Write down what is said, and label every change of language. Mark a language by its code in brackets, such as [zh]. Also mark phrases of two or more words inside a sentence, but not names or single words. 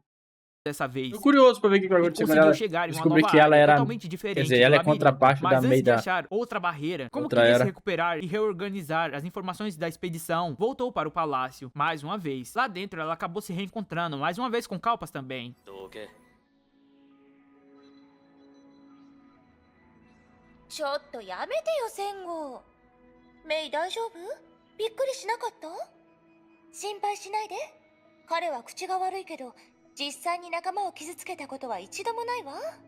[pt] dessa vez. Tô curioso pra ver o que vai acontecer com ela. Chegar em uma Descobri nova que ela área era, totalmente diferente quer dizer, ela é do labirinto. contraparte da Mas antes Mei de da achar outra barreira, como outra queria se era. recuperar e reorganizar as informações da expedição, voltou para o palácio mais uma vez. Lá dentro ela acabou se reencontrando mais uma vez com Kalpas também. [ja] ちょっとやめてよセンゴ。メイ大丈夫？びっくりしなかった？心配しないで。彼は口が悪いけど実際に仲間を傷つけたことは一度もないわ。